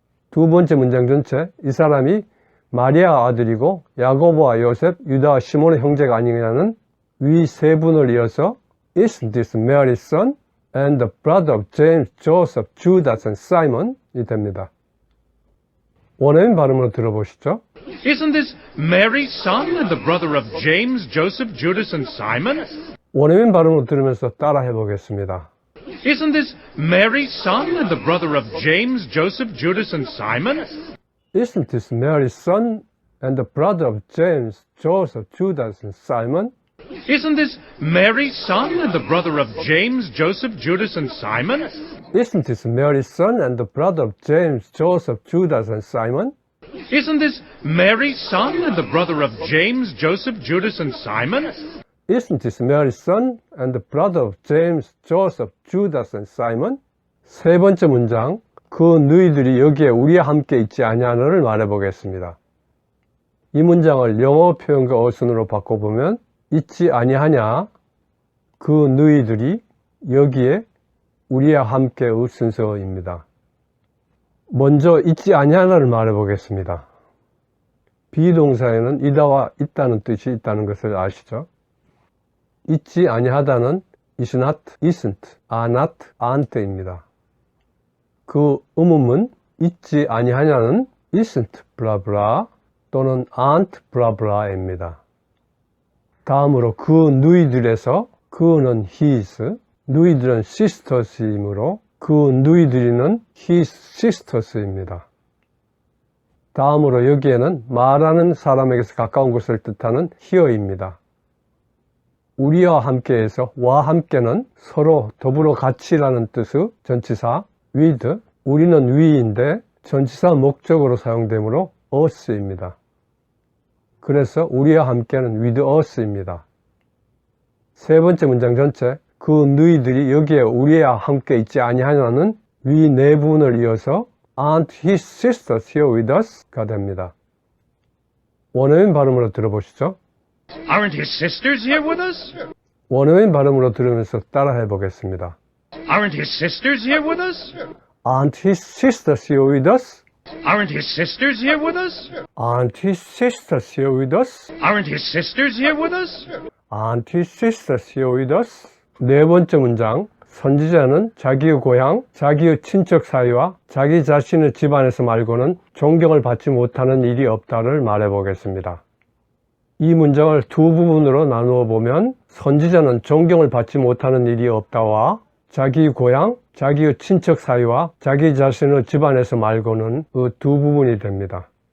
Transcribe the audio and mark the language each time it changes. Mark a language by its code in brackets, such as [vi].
[ko] 두 번째 문장 전체, 이 사람이 마리아 아들이고 야고보와 요셉, 유다와 시몬의 형제가 아니냐는 위 세 분을 이어서 [en] Isn't this Mary's son and the brother of James, Joseph, Judas and Simon [ko] 이 됩니다. 원어민 발음으로 들어보시죠. [en] Isn't this Mary's son and the brother of James, Joseph, Judas, and Simon? 원어민 발음으로 들으면서 따라해 보겠습니다. Isn't this Mary's son and the brother of James, Joseph, Judas, and Simon? Isn't this Mary's son and the brother of James, Joseph, Judas and Simon? Isn't this Mary's son and the brother of James, Joseph, Judas, and Simon? Isn't this Mary's son and the brother of James, Joseph, Judas and Simon? Isn't this Mary's son and the brother of James, Joseph, Judas, and Simon? Isn't this Mary's son and the brother of James, Joseph, Judas and Simon? [ko] 세 번째 문장, 그 너희들이 여기에 우리와 함께 있지 아니하느를 말해 보겠습니다. 이 문장을 영어 표현과 어순으로 바꿔보면 있지 아니하냐, 그 너희들이 여기에 우리와 함께의 순서입니다. 먼저 있지 아니하나를 말해 보겠습니다. 비동사에는 이다와 있다는 뜻이 있다는 것을 아시죠? 있지 아니하다는 is not, isn't, are not, aren't입니다. 그 의문문 있지 아니하냐는 isn't blah blah 또는 aren't blah blah입니다. 다음으로 그 누이들에서 그는 his, 누이들은 sisters이므로 그 누이들이는 his sisters입니다. 다음으로 여기에는 말하는 사람에게서 가까운 것을 뜻하는 here입니다. 우리와 함께에서 와 함께는 서로 더불어 같이라는 뜻의 전치사 with, 우리는 we인데 전치사 목적으로 사용되므로 us입니다. 그래서 우리와 함께는 with us입니다. 세 번째 문장 전체, 그 너희들이 여기에 우리와 함께 있지 아니하냐는 위 네 분을 이어서 [en] aren't his sisters here with us? [ko] 가 됩니다. 원어민 발음으로 들어보시죠. [en] Aren't his sisters here with us? 원어민 발음으로 들으면서 따라해 보겠습니다. Aren't his sisters here with us? Aren't his sisters here with us? Aren't his sisters here with us? Aren't his sisters here with us? Aren't his sisters here with us? Aren't his sisters here with us? [ko] 네 번째 문장. 선지자는 자기의 고향, 자기의 친척 사이와 자기 자신의 집안에서 말고는 존경을 받지 못하는 일이 없다를 말해 보겠습니다. 이 문장을 두 부분으로 나누어 보면 선지자는 존경을 받지 못하는 일이 없다와 자기 고향, 자기의 친척 사이와 자기 자신의 집안에서 말고는 그 두 부분이 됩니다.